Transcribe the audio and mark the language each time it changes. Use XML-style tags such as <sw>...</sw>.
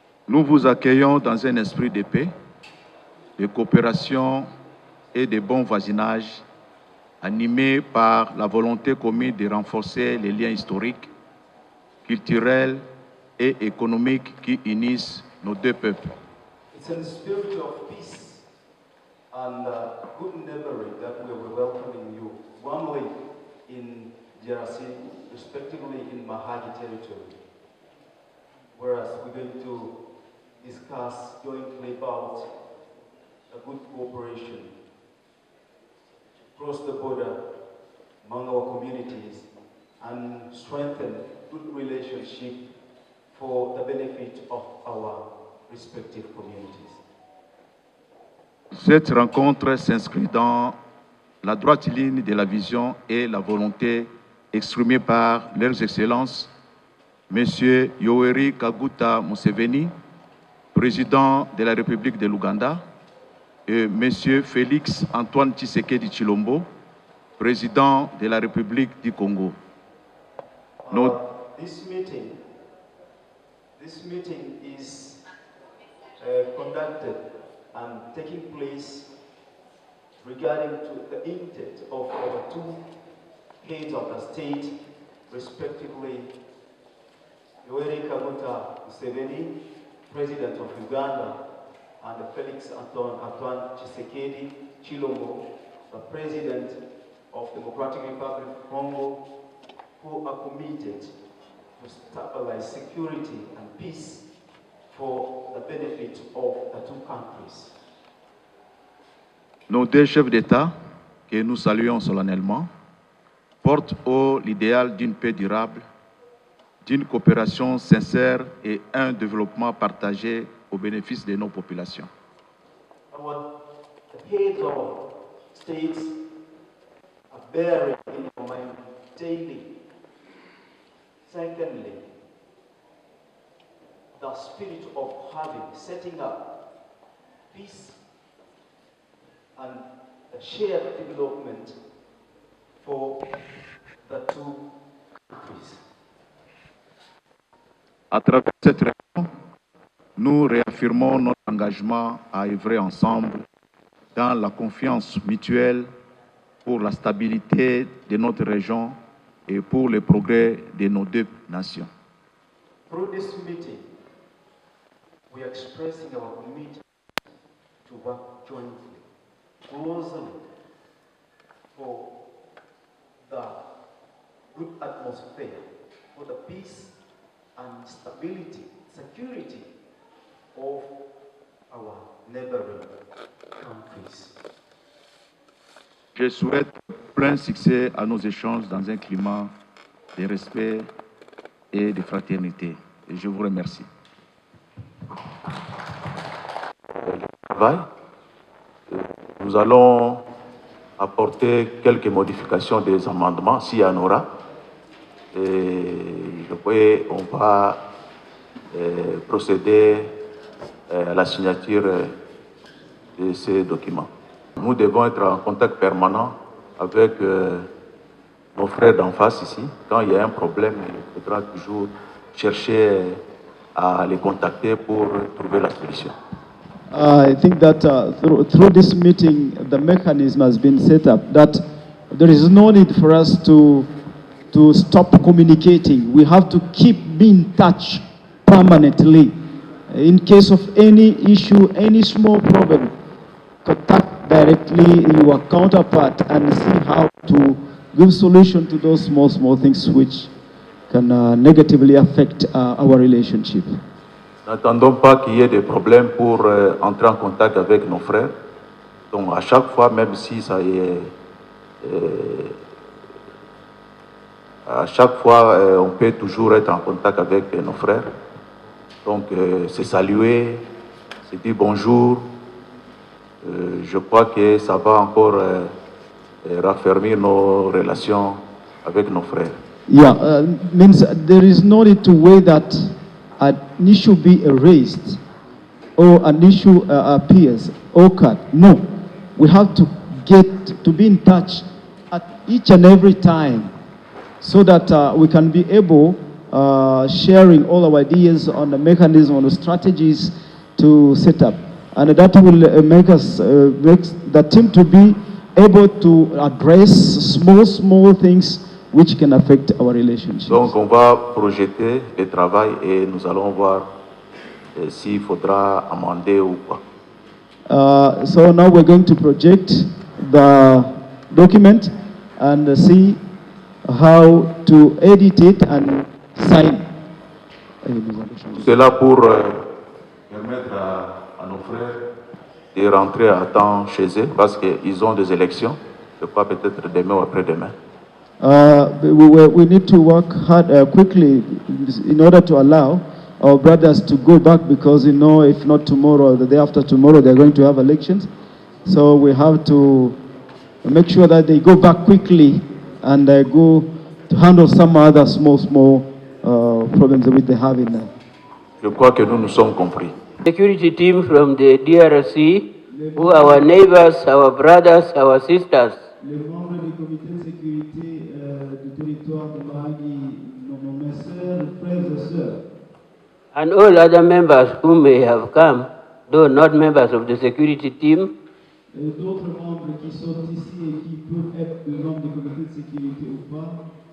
<fr>Nous vous accueillons dans un esprit de paix, de coopération et de bon voisinage, animé par la volonté commune de renforcer les liens historiques, culturels et économiques qui unissent nos deux peuples.</fr> <en>It's in the spirit of peace and good neighboring that we are welcoming you warmly in DRC, respectively in Mahagi territory, whereas we're going to discuss jointly about a good cooperation across the border among our communities and strengthen good relationship for the benefit of our respective communities.</en> <fr>Cette rencontre s'inscrit dans la droite ligne de la vision et la volonté exprimée par leurs excellences, M. Yoweri Kaguta Museveni, président de la République de l'Ouganda, et M. Félix Antoine Tshisekedi Tshilombo, président de la République du Congo.</fr> <en>This meeting is conducted and taking place regarding to the intent of our two heads of the state, respectively, Yoweri Kaguta Museveni, President of Uganda, and Felix Antoine Tshisekedi Tshilombo, the President of the Democratic Republic of Congo, who are committed to stabilize security and peace for the benefit of the two countries.</en> <fr>Nos deux chefs d'État, que nous saluons solennellement, portent haut l'idéal d'une paix durable, d'une coopération sincère et un développement partagé au bénéfice de nos populations.</fr> <en>The heads of states are bearing in our mind daily. Secondly, the spirit of setting up peace and a shared development for the two countries.</en> <fr>À travers cette réunion, nous réaffirmons notre engagement à œuvrer ensemble dans la confiance mutuelle pour la stabilité de notre région et pour le progrès de nos deux nations.</fr> <en>Through this meeting, we are expressing our commitment to work jointly, closely, for the good atmosphere, for the peace and stability, security of our neighboring countries.</en> <fr>Je souhaite plein succès à nos échanges dans un climat de respect et de fraternité. Et je vous remercie. Nous allons apporter quelques modifications des amendements, s'il y en aura. Et on va procéder à la signature de ces documents. Nous devons être en contact permanent avec nos frères d'en face ici. Quand il y a un problème, il faudra toujours chercher à les contacter pour trouver la solution.</fr> <en>I think that through this meeting, the mechanism has been set up that there is no need for us to stop communicating. We have to keep being in touch permanently. In case of any issue, any small problem, contact directly your counterpart and see how to give solution to those small things which can negatively affect our relationship.</en> <fr>N'attendons pas qu'il y ait des problèmes pour entrer en contact avec nos frères. Donc à chaque fois, même si ça y est, à chaque fois, on peut toujours être en contact avec nos frères. Donc c'est saluer, c'est dire bonjour. Je crois que ça va encore raffermir nos relations avec nos frères.</fr> <en>Yeah, means there is no need to wait that an issue be erased or an issue appears or cut. No, we have to get to be in touch at each and every time so that we can be able sharing all our ideas on the mechanism, on the strategies to set up. And that will make us, make the team to be able to address small things which can affect our relationships.</en> <fr>Donc on va projeter le travail et nous allons voir s'il faudra amender ou pas.</fr> <en>So now we're going to project the document and see how to edit it and sign.</en> <fr>C'est là pour permettre à nos frères de rentrer à temps chez eux parce qu'ils ont des élections, je crois peut-être demain ou après-demain.</fr> <en>We need to work hard quickly in order to allow our brothers to go back because, you know, if not tomorrow or the day after tomorrow, they're going to have elections. So we have to make sure that they go back quickly and go to handle some other small problems which they have in there.</en> <fr>Je crois que nous sommes compris.</fr> <en>Security team from the DRC, who are our neighbors, our brothers, our sisters.</en> <fr>Les membres du comité de sécurité du territoire de Mahagi, mes sœurs, frères et sœurs.</fr> <en>And all other members who may have come, though not members of the security team.</en> <fr>Et d'autres membres qui sont ici et qui peuvent être membres du comité de sécurité ou pas.</fr>